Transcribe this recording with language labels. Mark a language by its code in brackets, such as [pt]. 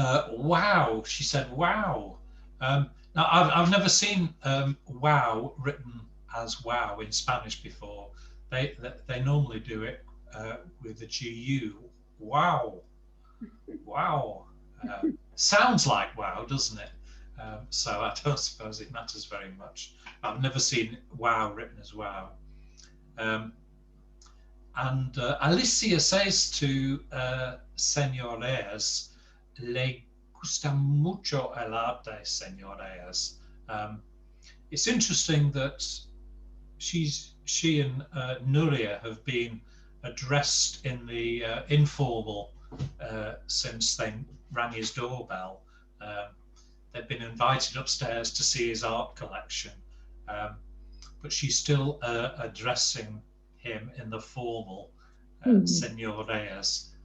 [en] Wow, she said wow. Now I've never seen wow written as wow in Spanish before. They normally do it with the GU. Wow. Sounds like wow, doesn't it? So I don't suppose it matters very much. I've never seen wow written as wow. And Alicia says to [es] señores, le gusta mucho el arte, señores. [en] It's interesting that she and Nuria have been addressed in the informal since they rang his doorbell. They've been invited upstairs to see his art collection, but she's still addressing him in the formal señores.